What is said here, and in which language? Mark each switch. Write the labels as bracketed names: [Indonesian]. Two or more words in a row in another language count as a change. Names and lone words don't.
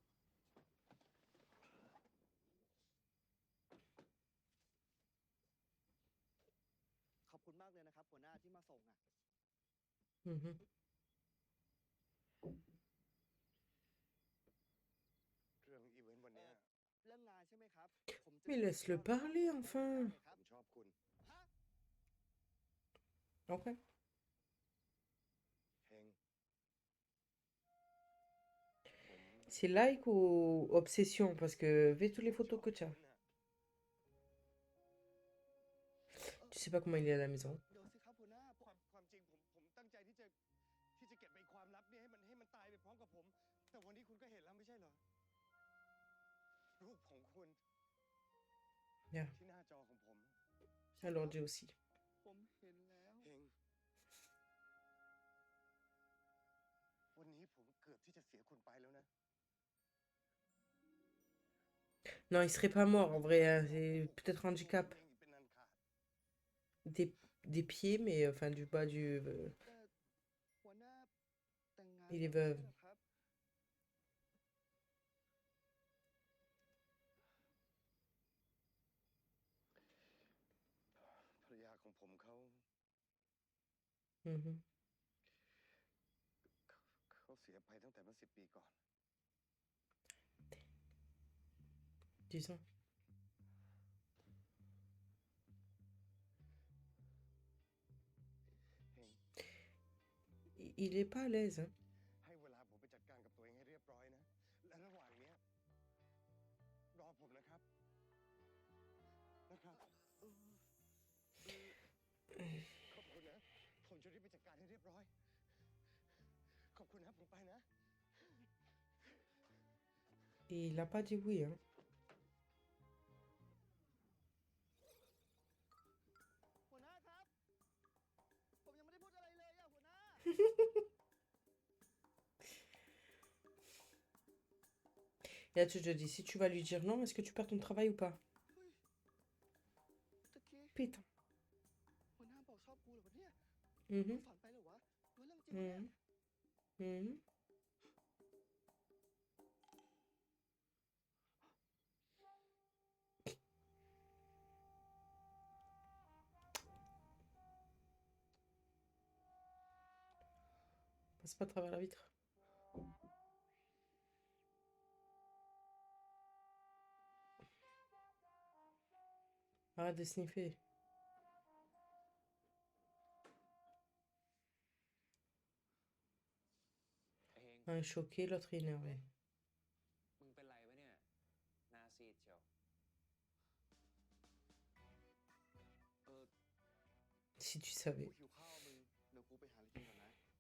[Thai] ขอบคุณมากเลยนะครับหัวหน้าที่มาส่งอ่ะ Mhm. เรื่องอีเวนต์วันเนี้ย เรื่องงานใช่ไหมครับ ผมจะ [French] Mais laisse-le parler enfin. [Thai] ครับ ผมชอบคุณ ฮะ Ok. เฮง [French] C'est like ou obsession? Parce que vu toutes les photos que tu as, [Thai] เออ [French] tu sais pas comment il est à la maison. [Thai] เดี๋ยวสิครับหัวหน้าผม ความจริงผมตั้งใจที่จะเก็บไอ้ความลับเนี่ยให้มันตายไปพร้อมกับผม แต่วันนี้คุณก็เห็นแล้วไม่ใช่เหรอ รูปของคุณ Yeah. ที่หน้าจอของผม [French] Alors j'ai aussi. [Thai] ผมเห็นแล้ว เฮงวันนี้ผมเกือบที่จะเสียคุณไปแล้วนะ [French] Non, il serait pas mort en vrai, hein, c'est peut-être un handicap [Thai] เฮงอีกเป็นอันขาด [French] des pieds, mais enfin du bas du. [Thai] แต่หัวหน้าแต่งงาน [French] Il [Thai] แล้ [French] est [Thai] วไม่ใช่ [French] veuve. [Thai] เหรอครับ ภรรยาของผมเขา Mhm. เขาเสียไปตั้งแต่เมื่อ10 ปีก่อน [French] 10 ans. [Thai] เฮง [French] Il est pas à l'aise, hein. [Thai] ให้เวลาผมไปจัดการกับตัวเองให้เรียบร้อยนะ และระหว่างเนี้ยรอผมนะครับ นะครับ ขอบคุณนะ ผมจะรีบไปจัดการให้เรียบร้อย ขอบคุณนะ ผมไปนะ [French] Et il a pas dit oui, hein. [Thai] หัวหน้าครับ ผมยังไม่ได้พูดอะไรเลยอะหัวหน้า [French] Et là, tu te dis, si tu vas lui dire non, est-ce que tu perds ton travail ou pas? [Thai] เฮ้ยตะกี้ [French] Putain. [Thai] หัวหน้าบอกชอบกูเหรอวะเนี่ย Mhm. ฝันไปเหรอวะหรือเรื่องจริงวะเนี่ย Mhm. Mhm. [French] Passe pas à travers la vitre. Arrête de sniffer. Un est choqué, l'autre est énervé. [Thai] มึงเป็นไรวะเนี่ย หน้าซีดเชียว เออ [French] Si tu [Thai] กู [French] savais. [Thai] หิวข้าวมึง เดี๋ยวกูไปหาอะไรกินก่อนนะ